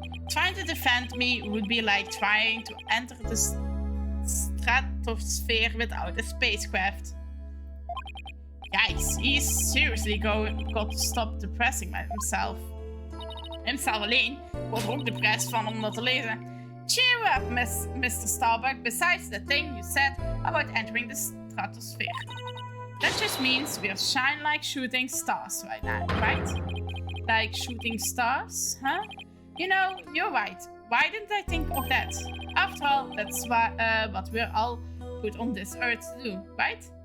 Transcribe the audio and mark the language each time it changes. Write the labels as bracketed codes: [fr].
[en] Trying to defend me would be like trying to enter the stratosphere without a spacecraft. Yikes, he's seriously got to stop depressing himself. [nl] Hemzelf alleen. Ik word er ook depressed van om dat te lezen. [en] Cheer up, Mr. Starbuck. Besides the thing you said about entering the stratosphere. That just means we'll shine like shooting stars right now, right? Like shooting stars, huh? You know, you're right. Why didn't I think of that? After all, that's what we're all put on this earth to do, right?